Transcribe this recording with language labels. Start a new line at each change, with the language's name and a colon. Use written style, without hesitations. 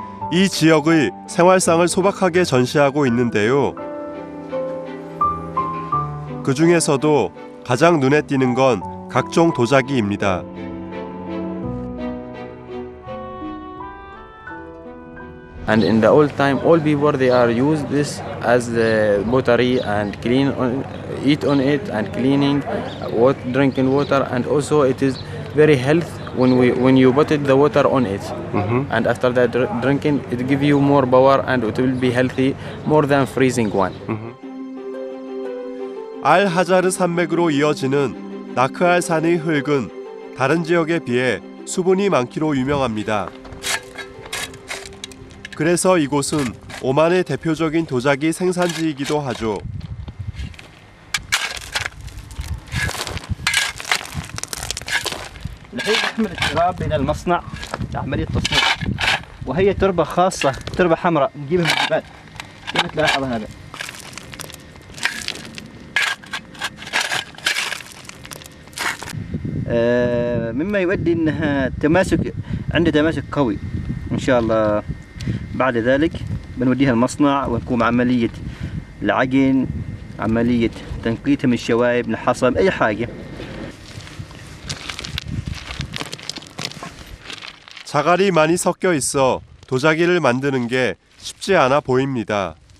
Korean: 이 지역의 생활상을 소박하게 전시하고 있는데요. 그 중에서도 가장 눈에 띄는 건 각종 도자기입니다.
English: And in the old time, all people they are used this as the pottery and clean, eat on it and cleaning, drinking water, and also it is very healthy when you put the water on it. And after that drinking, it gives you more power and it will be healthy more than freezing one.
Korean: 알 하자르 산맥으로 이어지는 나크알 산의 흙은 다른 지역에 비해 수분이 많기로 유명합니다. 그래서 이곳은 오만의 대표적인 도자기 생산지이기도 하죠.
Arabic: الحين نحمل التراب إلى المصنع لعملية تصنيع وهي تربة خاصة تربة حمراء نجيبها من الجبال كيف تلاحظ هذا مما يؤدي انها تماسك عند تماسك قوي ان شاء الله. بعد ذلك بنوديها المصنع ونقوم عملية العجن، عملية تنقيتها من الشوائب، الحصب، أي حاجة.
Korean: 자갈이 많이 섞여 있어 도자기를 만드는 게 쉽지 않아 보입니다.